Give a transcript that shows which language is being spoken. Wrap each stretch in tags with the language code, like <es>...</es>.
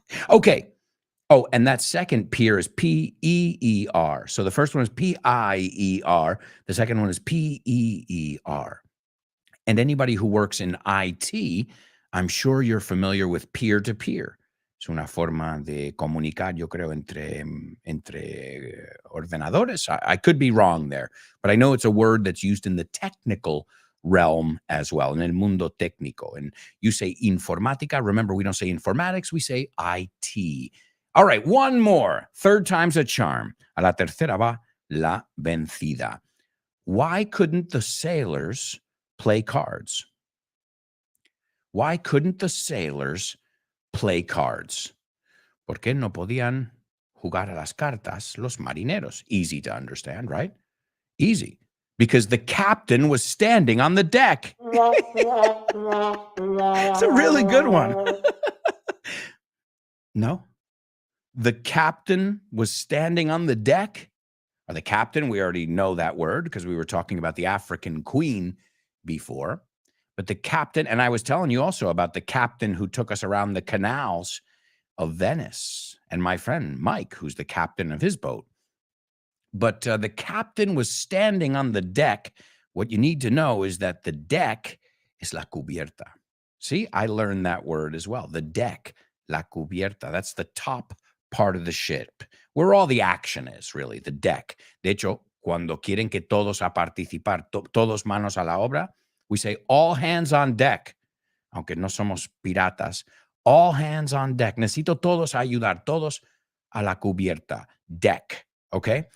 <en>Okay. Oh, and that second peer is P-E-E-R. So the first one is P-I-E-R. The second one is P-E-E-R. And anybody who works in IT, I'm sure you're familiar with peer-to-peer.</en> <es>Es una forma de comunicar, yo creo, entre ordenadores.</es> <en>I could be wrong there, but I know it's a word that's used in the technical realm as well, in</en> <es>el mundo técnico.</es> <en>And you say informática. Remember, we don't say informatics, we say IT. All right, one more. Third time's a charm.</en> <es>A la tercera va la vencida.</es> <en>Why couldn't the sailors play cards? Why couldn't the sailors play cards?</en> <es>¿Por qué no podían jugar a las cartas los marineros?</es> <en>Easy to understand, right? Easy. Because the captain was standing on the deck. It's a really good one. No? The captain was standing on the deck? Or the captain, we already know that word because we were talking about the African queen before. But the captain, and I was telling you also about the captain who took us around the canals of Venice, and my friend Mike, who's the captain of his boat. But the captain was standing on the deck. What you need to know is that the deck is la cubierta. See, I learned that word as well. The deck, la cubierta. That's the top part of the ship, where all the action is, really, the deck.</en> <es>De hecho, cuando quieren que todos a participar, todos manos a la obra, we say</es> <en>all hands on deck.</en> <es>Aunque no somos piratas,</es> <en>all hands on deck.</en> <es>Necesito todos a ayudar, todos a la cubierta, deck, okay?</es>